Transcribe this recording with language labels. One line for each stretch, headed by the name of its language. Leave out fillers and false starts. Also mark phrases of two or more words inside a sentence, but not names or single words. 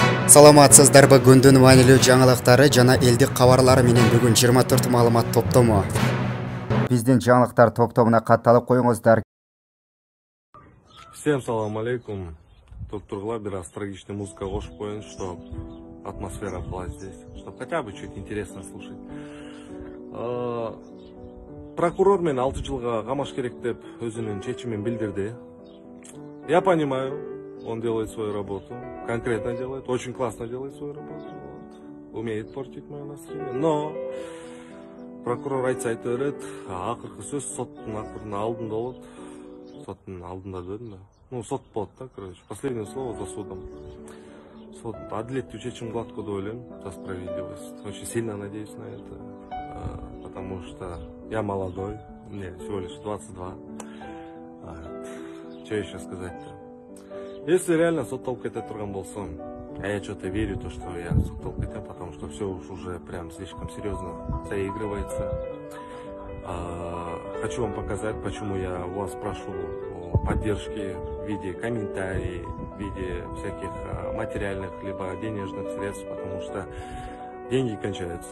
Kyrgyz: Саламатсыздарбы, күндүн маанилүү жаңылыктары жана элдик кабарлары менен бүгүн 24 маалымат топтому. Биздин жаңылыктар топтомуна катталып коюңуздар. Всем
Arabic: سلام عليكم.
Kyrgyz: Тут тургула бир
Russian: астрологичный музыка
Kyrgyz: кошуп коеюн,
Russian: чтобы атмосфера была здесь, чтобы хотя бы чуть интересно слушать.
Kyrgyz: Прокурор мен 6 жылга камаш керек деп өзүнүн чечимин билдирди.
Russian: Я понимаю, он делает свою работу, конкретно делает, очень классно делает свою работу, умеет портить мое настроение.
Kyrgyz: Но прокурор айтса айта берет, акыркы сөз соттун алдында болот. Соттун алдында дедим да. Ну, сот болот да,
Russian: короче. Последнее слово за судом.
Kyrgyz: Сот адилеттүү чечим кылат деп ойлойм,
Russian: за справедливость. Очень сильно надеюсь на это, потому что я молодой, мне всего лишь 22. Что еще сказать-то? Если реально
Kyrgyz: сотталып кете турган болсом,
Russian: а я что-то верю, то что я
Kyrgyz: сотталып кетем,
Russian: потому что все уже прям слишком серьезно заигрывается. Хочу вам показать, почему я у вас прошу о поддержке в виде комментариев, в виде всяких материальных либо денежных средств, потому что деньги кончаются.